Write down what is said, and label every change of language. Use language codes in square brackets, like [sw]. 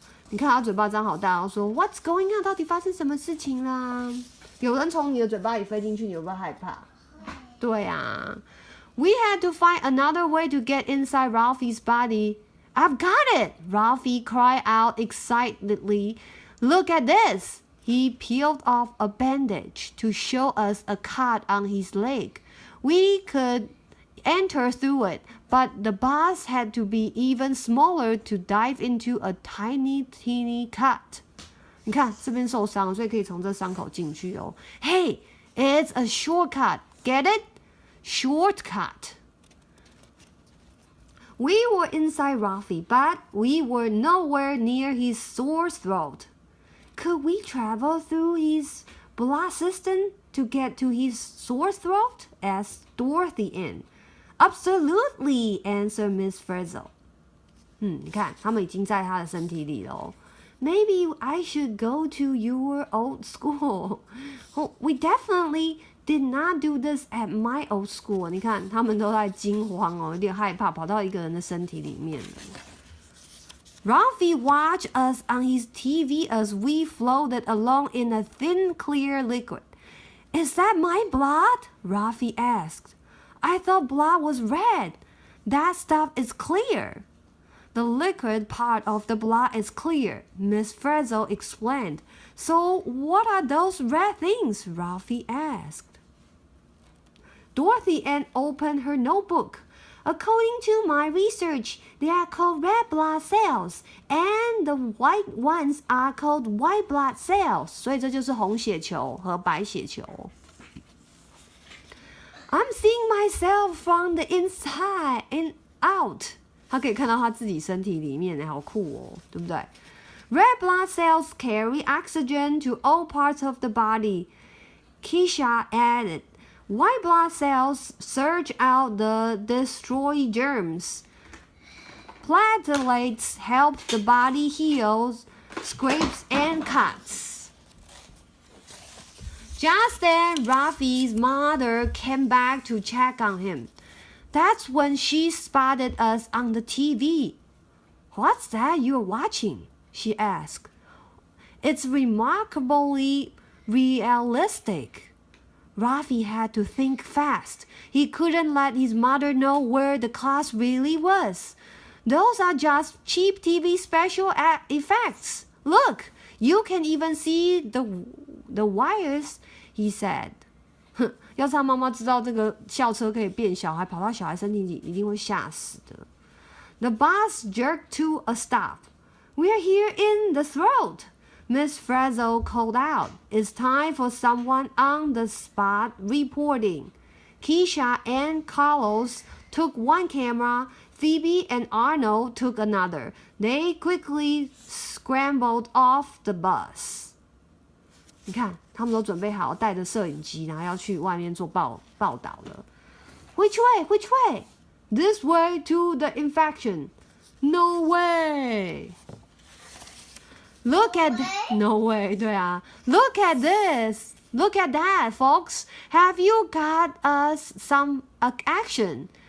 [zh] 你看他嘴巴张好大，说 [en] What's going on？ [zh] 到底发生什么事情啦？有人从你的嘴巴里飞进去，你会不会害怕？对啊。 [en] We had to find another way to get inside Ralphie's body. I've got it! Ralphie cried out excitedly. Look at this! He peeled off a bandage to show us a cut on his leg. We could enter through it, but the bus had to be even smaller to dive into a tiny, teeny cut. [zh] 你看这边受伤，所以可以从这伤口进去哦。 [en] Hey, it's a shortcut. Get it? Shortcut. We were inside Ralphie, but we were nowhere near his sore throat. Could we travel through his blood system to get to his sore throat? Asked Dorothy Ann. Absolutely, answered Miss Frizzle. [zh] 你看，他们已经在他的身体里了哦。 [en] Maybe I should go to your old school. Oh, we definitely did not do this at my old school. [zh] 你看，他们都在惊慌哦，有点害怕，跑到一个人的身体里面了。 [en] Ralphie watched us on his TV as we floated along in a thin, clear liquid. Is that my blood? Ralphie asked. I thought blood was red. That stuff is clear. The liquid part of the blood is clear, Miss Frizzle explained. So what are those red things? Ralphie asked. Dorothy Ann opened her notebook. According to my research, they are called red blood cells, and the white ones are called white blood cells. [zh] 所以这就是红血球和白血球。 [en] I'm seeing myself from the inside and out. [zh] 他可以看到他自己身体里面，好酷哦，对不对？ [en] Red blood cells carry oxygen to all parts of the body. Keisha added. White blood cells surge out the destroy germs. Platelets help the body heal scrapes and cuts. Just then, Ralphie's mother came back to check on him. That's when she spotted us on the TV. What's that you're watching? She asked. It's remarkably realistic. Ralphie had to think fast. He couldn't let his mother know where the class really was. Those are just cheap TV special effects. Look, you can even see the wires, he said. [zh] 要是他妈妈知道这个校车可以变小，还跑到小孩身体里，一定会吓死的。 [en] The bus jerked to a stop. We're here in the throat, Miss Frizzle called out. It's time for someone on the spot reporting. Keisha and Carlos took one camera. Phoebe and Arnold took another. They quickly scrambled off the bus. [zh] 你看，他们都准备好带着摄影机，然后要去外面做报道了。 [en] Which way? Which way? This way to the infection. No way. Look at no way. [zh] 对啊 [en] ，Look at this. Look at that, folks. Have you got us some action?